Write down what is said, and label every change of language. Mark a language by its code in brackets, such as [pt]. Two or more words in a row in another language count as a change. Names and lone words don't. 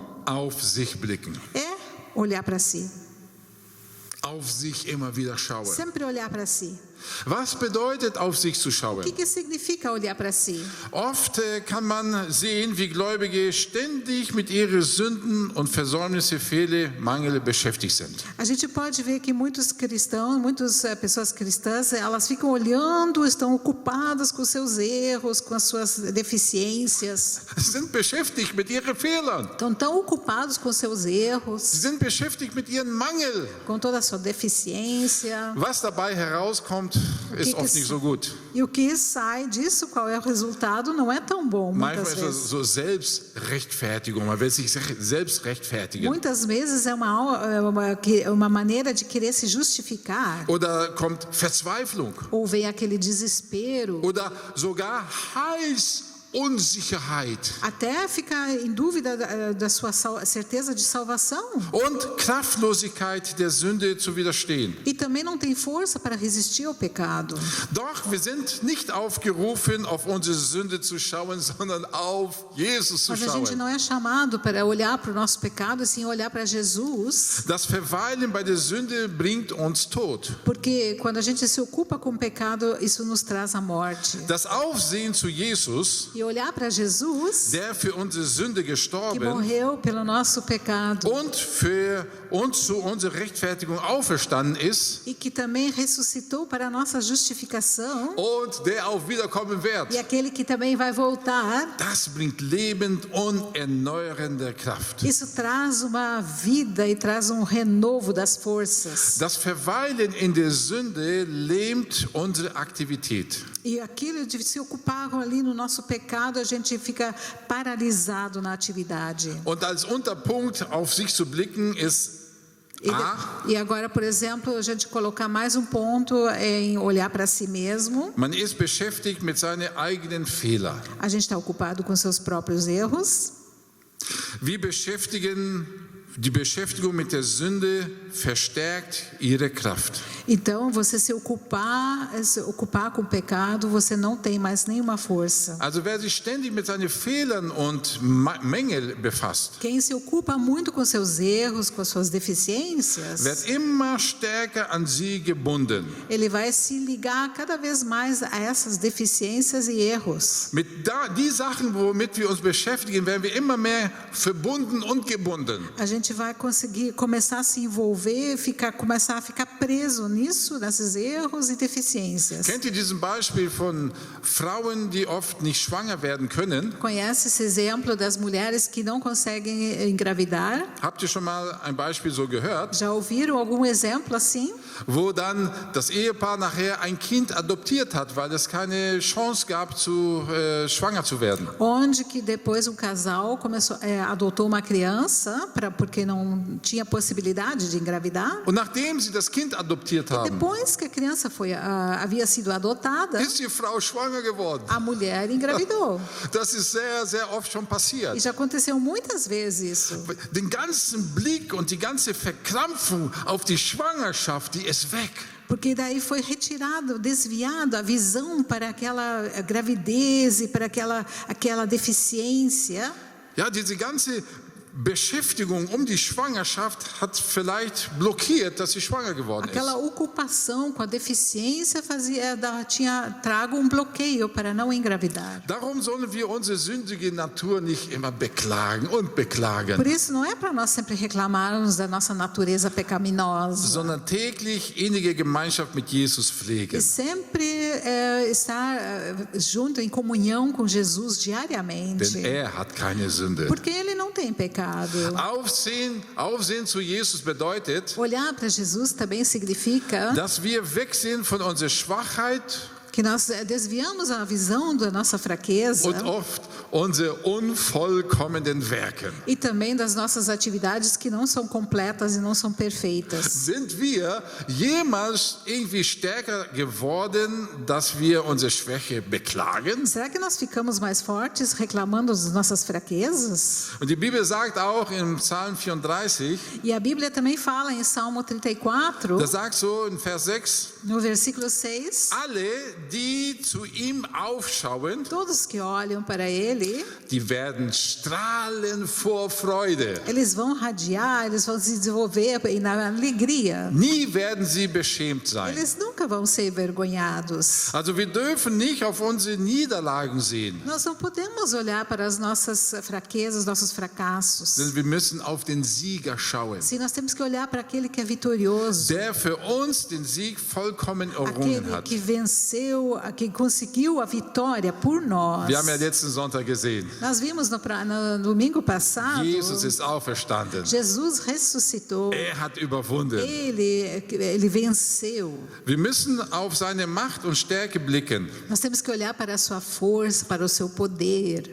[de] Auf sich blicken. [pt] é olhar para si. [de] Auf sich immer wieder schauen. [pt] Sempre olhar para si. [de] Was bedeutet, auf sich zu [pt] O [de] schauen? [pt] que significa olhar para si? [de] Oft kann man sehen, wie Gläubige ständig mit ihren Sünden und Versäumnisse, Fehler, Mangel beschäftigt sind. [pt] A gente pode ver que muitas pessoas cristãs, elas ficam olhando, estão ocupadas com seus erros, com as suas deficiências. [de] Sie sind beschäftigt mit ihren Fehlern. [pt] Estão tão ocupados com seus erros, [de] Sie sind beschäftigt mit ihrem Mangel. [pt] com toda a sua deficiência. [de] Was dabei herauskommt, ist oft nicht so gut. [pt] E o que sai disso, qual é o resultado, não é tão bom [de] Manchmal [pt] muitas [de] ist das [pt] vezes. [de] so Selbstrechtfertigung, man will sich selbst rechtfertigen. [pt] Muitas vezes é uma maneira de querer se justificar. [de] Oder kommt Verzweiflung. [pt] Ou vem aquele desespero, [de] Oder sogar Heilsunsicherheit. [pt] até ficar em dúvida da sua certeza de salvação. [de] Und Kraftlosigkeit der Sünde zu widerstehen. [pt] E também não tem força para resistir ao pecado. [de] Doch wir sind nicht aufgerufen, auf unsere Sünde zu schauen, sondern auf Jesus zu [pt] Mas a gente [de] schauen. [pt] não é chamado para olhar para o nosso pecado, e sim olhar para Jesus. [de] Das Verweilen bei der Sünde bringt uns Tod. [pt] Porque quando a gente se ocupa com o pecado, isso nos traz a morte. [de] Das Aufsehen zu Jesus, [pt] E olhar para Jesus, [de] der für unsere Sünde [pt] que [de] gestorben [pt] morreu pelo nosso pecado [de] und für uns zu unserer Rechtfertigung auferstanden ist [pt] e que também ressuscitou para a nossa justificação, [de] und der auch wiederkommen wird. [pt] e aquele que também vai voltar, [de] Das bringt lebend und erneuernde Kraft. [pt] isso traz uma vida e traz um renovo das forças. [de] Das Verweilen in der Sünde lähmt unsere Aktivität. [pt] E aquilo de se ocupar ali no nosso pecado, a gente fica paralisado na atividade. [de] Und als Unterpunkt auf sich zu blicken ist [pt] E agora, por exemplo, a gente colocar mais um ponto em olhar para si mesmo. [de] man ist beschäftigt mit seinen eigenen Fehlern. [pt] A gente está ocupado com seus próprios erros. [de] Die Beschäftigung mit der Sünde verstärkt ihre Kraft. [pt] Então, você se ocupar com o pecado, você não tem mais nenhuma força. [de] Also wer sich ständig mit seinen Fehlern und Mängel befasst, [pt] Quem se ocupa muito com seus erros, com as suas deficiências, [de] wird immer stärker an sie gebunden. [pt] ele vai se ligar cada vez mais a essas deficiências e erros. [de] Die Sachen, womit wir uns beschäftigen, werden wir immer mehr verbunden und gebunden. [pt] A gente vai conseguir começar a se envolver, começar a ficar preso nisso, nesses erros e deficiências. [de] Kennt ihr diesen Beispiel von Frauen, die oft nicht schwanger werden können? [pt] Conhece esse exemplo das mulheres que não conseguem engravidar? [de] Habt ihr schon mal ein Beispiel so gehört? [pt] Já ouviram algum exemplo assim? [de] Wo dann das Ehepaar nachher ein Kind adoptiert hat, weil es keine Chance gab, schwanger zu werden. [pt] Onde que depois um casal adotou uma criança porque não tinha possibilidade de engravidar. [de] Und nachdem sie das Kind adoptiert haben, [pt] Depois que a criança havia sido adotada, [de] ist die Frau schwanger geworden. [pt] a mulher engravidou. [de] Das ist sehr, sehr oft schon [pt] E [de] passiert. [pt] já aconteceu muitas vezes isso. [de] Den ganzen Blick und die ganze Verkrampfung auf die Schwangerschaft, die ist weg. [pt] Porque daí foi desviado a visão para aquela gravidez e para aquela deficiência. [de] Ja, diese ganze Beschäftigung die Schwangerschaft hat vielleicht blockiert, dass sie schwanger geworden [pt] Aquela [de] ist. [pt] ocupação com a deficiência tinha trago bloqueio para não engravidar. [de] Darum sollen wir unsere sündige Natur nicht immer beklagen und beklagen, [pt] Por isso não é para nós sempre reclamarmos da nossa natureza pecaminosa, [de] sondern täglich innige Gemeinschaft mit Jesus [pt] e [de] pflegen. [pt] sempre estar junto em comunhão com Jesus diariamente, [de] Denn hat keine Sünde. [pt] porque ele não tem pecado. [de] Aufsehen zu Jesus bedeutet, [pt] Olhar para Jesus também significa [de] dass wir weg sind von unserer Schwachheit [pt] que nós desviamos a visão da nossa fraqueza [de] und oft unsere unvollkommenen Werken. [pt] e também das nossas atividades que não são completas e não são perfeitas. [de] Sind wir jemals irgendwie stärker geworden, dass wir unsere Schwäche beklagen? [pt] Será que nós ficamos mais fortes reclamando das nossas fraquezas? [de] Und die Bibel sagt auch im Psalm 34, [pt] E a Bíblia também fala em Salmo 34, [de] da sagt so in Vers 6, [pt] no versículo 6, [de] alle, die zu ihm aufschauen, [pt] todos que olham para ele, [de] die werden strahlen vor Freude. [pt] eles vão radiar, eles vão se desenvolver na alegria. [de] Nie werden sie beschämt sein. [pt] Eles nunca vão ser envergonhados. [de] Also wir dürfen nicht auf unsere Niederlagen sehen, [pt] Nós não podemos olhar para as nossas fraquezas, nossos fracassos. [de] sondern wir müssen auf den Sieger schauen, [pt] Sim, nós temos que olhar para aquele que é vitorioso, [de] der für uns den Sieg vollkommen errungen [pt] aquele [de] hat. [pt] que venceu, que conseguiu a vitória por nós. [de] Wir haben ja letzten Sonntag gesehen, [pt] Nós vimos no domingo passado, [de] Jesus ist auferstanden. [pt] Jesus ressuscitou, [de] Hat überwunden. [pt] ele venceu. [de] Wir müssen auf seine Macht und Stärke blicken [pt] Nós temos que olhar para a sua força, para o seu poder